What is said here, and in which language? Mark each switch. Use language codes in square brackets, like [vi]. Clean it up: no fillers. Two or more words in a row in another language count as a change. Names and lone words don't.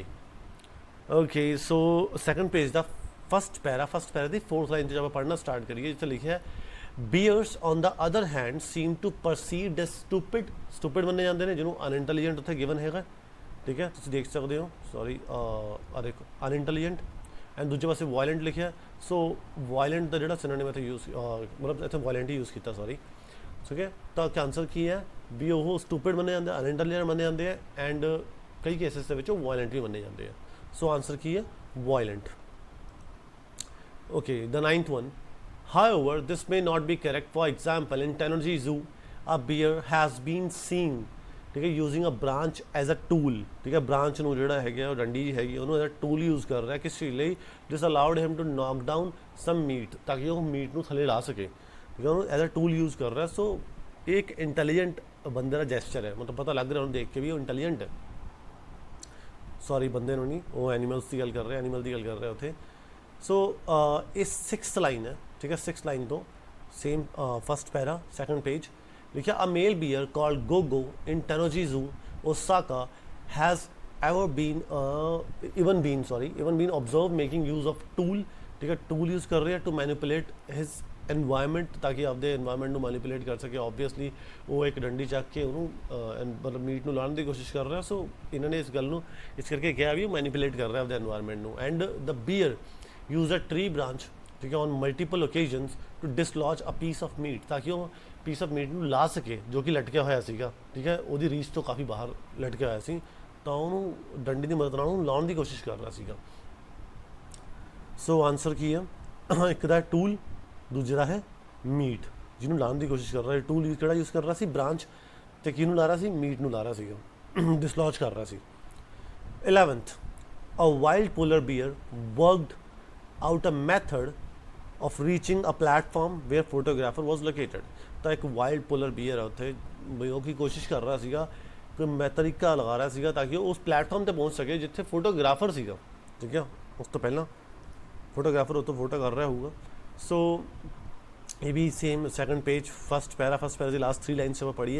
[pa] ਓਕੇ, ਸੋ 2nd ਪੇਜ ਦਾ [en] first para [pa] ਦੀ 4th ਲਾਈਨ 'ਚ ਜਦ ਆਪਾਂ ਪੜ੍ਹਨਾ ਸਟਾਰਟ ਕਰੀਏ, ਜਿੱਥੇ ਲਿਖਿਆ [en] bears on the other hand seem to perceived as stupid [pa] ਮੰਨੇ ਜਾਂਦੇ ਨੇ, ਜਿਹਨੂੰ ਅਨਇੰਟੈਲੀਜੈਂਟ ਉੱਥੇ ਗਿਵਨ ਹੈਗਾ, ਠੀਕ ਹੈ, ਤੁਸੀਂ ਦੇਖ ਸਕਦੇ ਹੋ, ਸੌਰੀ ਆ ਦੇਖੋ ਅਨਇੰਟੈਲੀਜੈਂਟ ਐਂਡ ਦੂਜੇ ਪਾਸੇ ਵਾਇਲੈਂਟ ਲਿਖਿਆ। ਸੋ ਵਾਇਲੈਂਟ ਦਾ ਜਿਹੜਾ ਸਿਨੋਨਿਮ ਇੱਥੇ ਯੂਜ਼, ਮਤਲਬ ਇੱਥੇ ਵਾਇਲੈਂਟ ਹੀ ਯੂਜ਼ ਕੀਤਾ, ਸੌਰੀ, ਠੀਕ ਹੈ। ਤਾਂ ਆਨਸਰ ਕੀ ਹੈ ਵੀ ਉਹ ਸਟੂਪਿਡ ਮੰਨੇ ਜਾਂਦੇ, ਅਨਇੰਟੈਲੀਜੈਂਟ ਮੰਨੇ ਜਾਂਦੇ ਆ ਐਂਡ ਕਈ ਕੇਸਿਸ ਦੇ ਵਿੱਚ ਉਹ ਵਾਇਲੈਂਟ ਵੀ ਮੰਨੇ ਜਾਂਦੇ ਆ। ਸੋ ਆਨਸਰ ਕੀ ਹੈ, [en] ਵਾਇਲੈਂਟ। Okay, the 9th one, however this may not be correct, for example in Tennoji Zoo a bear has been seen, [pa] ਠੀਕ ਹੈ, [en] using a branch as a tool, [pa] ਠੀਕ ਹੈ, ਬ੍ਰਾਂਚ ਨੂੰ ਜਿਹੜਾ ਹੈਗਾ ਉਹ ਡੰਡੀ ਜੀ ਹੈਗੀ ਉਹਨੂੰ [en] as a tool use [pa] ਕਰ ਰਿਹਾ ਕਿਸ ਚੀਜ਼ ਲਈ, [en] this allowed him to knock down some meat, [pa] ਤਾਂ ਕਿ ਉਹ ਮੀਟ ਨੂੰ ਥੱਲੇ ਲਾ ਸਕੇ, ਠੀਕ ਹੈ, ਉਹਨੂੰ [en] as a tool use [pa] ਕਰ ਰਿਹਾ। ਸੋ ਇਹ ਇੱਕ ਇੰਟੈਲੀਜੈਂਟ ਬੰਦੇ ਦਾ ਜੈਸਚਰ ਹੈ, ਮਤਲਬ ਪਤਾ ਲੱਗ ਰਿਹਾ ਉਹਨੂੰ ਦੇਖ ਕੇ ਵੀ ਉਹ ਇੰਟੈਲੀਜੈਂਟ ਹੈ, ਸੌਰੀ ਬੰਦੇ ਨੂੰ ਨਹੀਂ, ਉਹ ਐਨੀਮਲਸ ਦੀ ਗੱਲ ਕਰ ਰਿਹਾ, ਐਨੀਮਲ ਦੀ ਗੱਲ ਕਰ ਰਿਹਾ ਉੱਥੇ। ਸੋ ਇਹ 6th ਲਾਈਨ ਹੈ, ਠੀਕ ਹੈ, 6th ਲਾਈਨ ਤੋਂ [en] same first para 2nd page ਲਿਖਿਆ a male bear called Gogo in Tennoji Zoo Osaka has ever been observed making use of tool, [hi] ठीक है, टूल यूज़ कर रहे हैं [en] to manipulate his environment, [hi] ताकि आपके एनवायरनमेंट ਨੂੰ मैनिपुलेट कर सके। [pa] ऑब्वियसली [hi] वो एक डंडी [pa] ਚੱਕ के ਉਹਨੂੰ मतलब मीट ਨੂੰ ਲਾਉਣ ਦੀ ਕੋਸ਼ਿਸ਼ ਕਰ ਰਿਹਾ। ਸੋ ਇਹਨਾਂ ਨੇ ਇਸ ਗੱਲ ਨੂੰ ਇਸ ਕਰਕੇ ਕਿਹਾ ਵੀ ਉਹ ਮੈਨੀਪੂਲੇਟ ਕਰ ਰਿਹਾ ਆਪਦੇ एनवायरनमेंट ਨੂੰ। [en] and the bear use a tree branch, [pa] ਠੀਕ ਹੈ, [en] on multiple occasions to dislodge a piece of meat, [hi] ताकि वो [en] piece of meat [pa] ਨੂੰ ਲਾ ਸਕੇ ਜੋ ਕਿ ਲਟਕਿਆ ਹੋਇਆ ਸੀਗਾ, ਠੀਕ ਹੈ, ਉਹਦੀ ਰੀਚ ਤੋਂ ਕਾਫੀ ਬਾਹਰ ਲਟਕਿਆ ਹੋਇਆ ਸੀ, ਤਾਂ ਉਹਨੂੰ ਡੰਡੀ ਦੀ ਮਦਦ ਨਾਲ ਉਹਨੂੰ ਲਾਉਣ ਦੀ ਕੋਸ਼ਿਸ਼ ਕਰ ਰਿਹਾ ਸੀਗਾ। ਸੋ ਆਨਸਰ ਕੀ ਹੈ, ਇੱਕ ਦਾ ਟੂਲ, ਦੂਜੇ ਦਾ ਹੈ ਮੀਟ, ਜਿਹਨੂੰ ਲਾਉਣ ਦੀ ਕੋਸ਼ਿਸ਼ ਕਰ ਰਿਹਾ ਹੈ। ਟੂਲ ਕਿਹੜਾ ਯੂਜ਼ ਕਰ ਰਿਹਾ ਸੀ, ਬ੍ਰਾਂਚ, ਤੇ ਕਿਹਨੂੰ ਲਾ ਰਿਹਾ ਸੀ, ਮੀਟ ਨੂੰ ਲਾ ਰਿਹਾ ਸੀਗਾ, ਡਿਸਲੌਜ ਕਰ ਰਿਹਾ ਸੀ। 11th, [en] a wild polar bear worked out a method of reaching a platform where photographer was located. [pa] ਤਾਂ ਇੱਕ ਵਾਈਲਡ ਪੋਲਰ ਬੀਅਰ ਆ ਉੱਥੇ ਵੀ ਉਹ ਕੀ ਕੋਸ਼ਿਸ਼ ਕਰ ਰਿਹਾ ਸੀਗਾ ਕਿ ਮੈਂ ਤਰੀਕਾ ਲਗਾ ਰਿਹਾ ਸੀਗਾ ਤਾਂ ਕਿ ਉਹ ਉਸ ਪਲੇਟਫਾਰਮ ਤੇ ਪਹੁੰਚ ਸਕੇ ਜਿੱਥੇ ਫੋਟੋਗ੍ਰਾਫਰ ਸੀਗਾ, ਠੀਕ ਹੈ। ਉਸ ਤੋਂ ਪਹਿਲਾਂ ਫੋਟੋਗ੍ਰਾਫਰ ਉਹ ਤੋਂ ਫੋਟੋ ਕਰ ਰਿਹਾ ਹੋਊਗਾ। ਸੋ ਇਹ ਵੀ [en] same second page first para [pa] ਦੀ [en] last 3 lines [pa] ਆਪਾਂ ਪੜ੍ਹੀਏ।